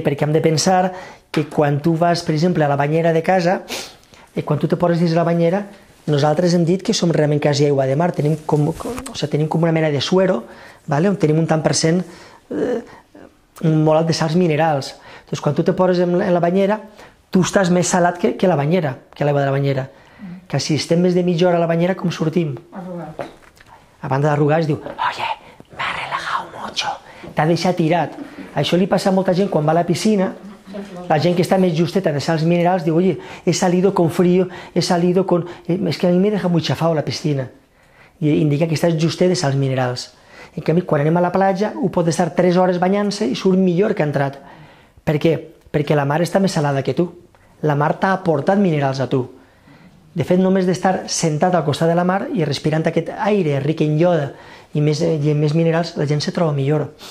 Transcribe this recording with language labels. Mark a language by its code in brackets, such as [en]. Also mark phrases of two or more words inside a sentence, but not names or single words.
[ca] Perquè hem de pensar que quan tu vas, per exemple, a la banyera de casa, quan tu te poses dins la banyera, nosaltres hem dit que som realment quasi aigua de mar, tenim com una mena de suero, on tenim un tant per cent molt alt de sals minerals. Doncs quan tu te poses en la banyera, tu estàs més salat que la banyera, que l'aigua de la banyera. Que si estem més de mitja hora a la banyera, com sortim? Arrugats. A banda d'arrugar es diu, [es] oye, me ha relajado mucho, [ca] t'ha deixat tirat. Això li passa a molta gent quan va a la piscina, la gent que està més justeta de sals minerals diu, [es] oye, he salido con frío, he salido con... Es que a mi me deja muy chafado la piscina. [ca] I indica que estàs justet de sals minerals. En canvi, quan anem a la platja, ho pot estar 3 hores banyant-se i surt millor que ha entrat. Per què? Perquè la mar està més salada que tu. La mar t'ha aportat minerals a tu. De fet, només d'estar sentat al costat de la mar i respirant aquest aire ric en ioda i més minerals, la gent se troba millor.